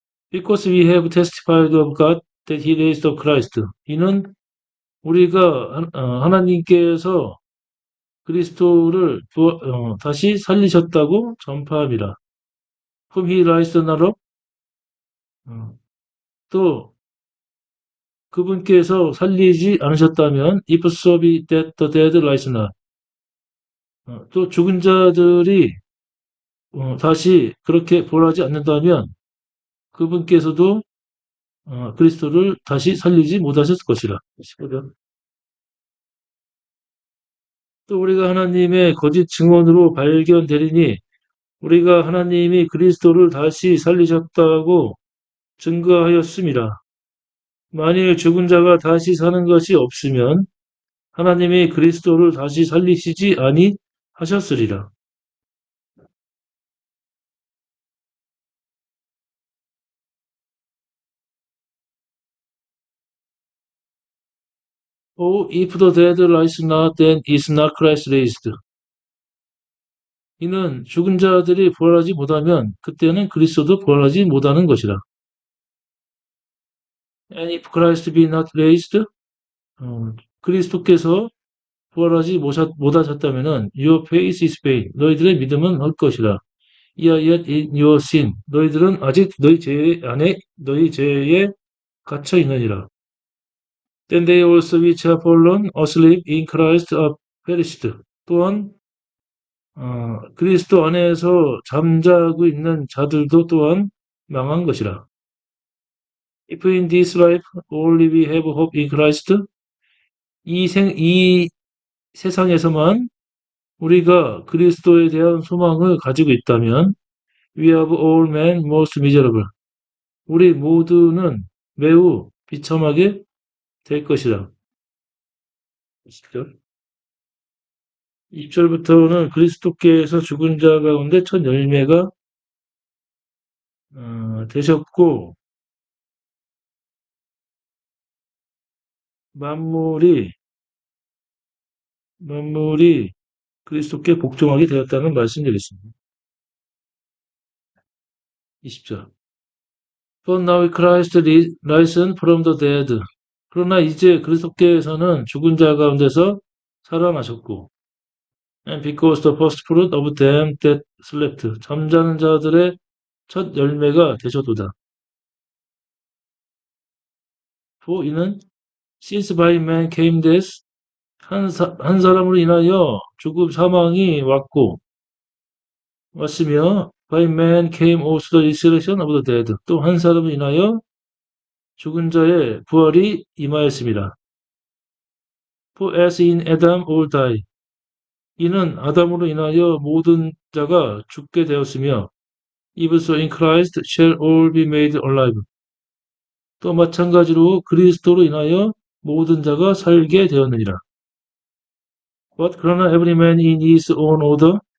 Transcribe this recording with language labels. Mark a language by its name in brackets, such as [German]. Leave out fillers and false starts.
[English] Because we have testified of God that He raised up Christ. [Korean] 이는 우리가 하나님께서 그리스도를 다시 살리셨다고 전파함이라. [English] Whom He raised not up. [Korean] 또 그분께서 살리지 않으셨다면 [English] if so be that the dead rise not. [Korean] 또 죽은 자들이 다시 그렇게 부활하지 않는다면 그분께서도 그리스도를 다시 살리지 못하셨을 것이라. 15절. 또 우리가 하나님의 거짓 증언으로 발견되리니 우리가 하나님이 그리스도를 다시 살리셨다고 증거하였음이라. 만일 죽은 자가 다시 사는 것이 없으면 하나님이 그리스도를 다시 살리시지 아니하셨으리라. [English] Oh, if the dead rise not, then is not Christ raised. [Korean] 이는 죽은 자들이 부활하지 못하면 그때는 그리스도도 부활하지 못하는 것이라. [English] And if Christ be not raised, [Korean] 그리스도께서 부활하지 못하셨다면은 [English] your faith is vain. [Korean] 너희들의 믿음은 헛 것이라. [English] You are yet in your sin. [Korean] 너희들은 아직 너희 죄에 갇혀 있느니라. [English] Then they also which have fallen asleep in Christ are perished. [Korean] 또한 그리스도 안에서 잠자고 있는 자들도 또한 망한 것이라. If in this life only we have hope in Christ, 이 세상에서만 우리가 그리스도에 대한 소망을 가지고 있다면, we have all men most miserable. 우리 모두는 매우 비참하게 될 것이다. 20절. 20절부터는 그리스도께서 죽은 자 가운데 첫 열매가 되셨고, 만물이 그리스도께 복종하게 되었다는 말씀드리겠습니다. 20절. [English] For now Christ risen from the dead. [Korean] 그러나 이제 그리스도께서는 죽은 자 가운데서 살아나셨고, [English] and because the first fruit of them that slept. [Korean] 잠자는 자들의 첫 열매가 되셨도다. [English] For [Korean] 이는 [English] since by man came death. [Korean] 한 사람으로 인하여 죽음 사망이 왔으며 [English] by man came also the resurrection of the dead. [Korean] 또 한 사람으로 인하여 죽은 자의 부활이 임하였습니다. [English] For as in Adam all die. [Korean] 이는 아담으로 인하여 모든 자가 죽게 되었으며 [English] even so in Christ shall all be made alive. [Korean] 또 마찬가지로 그리스도로 인하여 모든 자가 살게 되었느니라. [English] But [Korean] 그러나 [English] every man in his own order.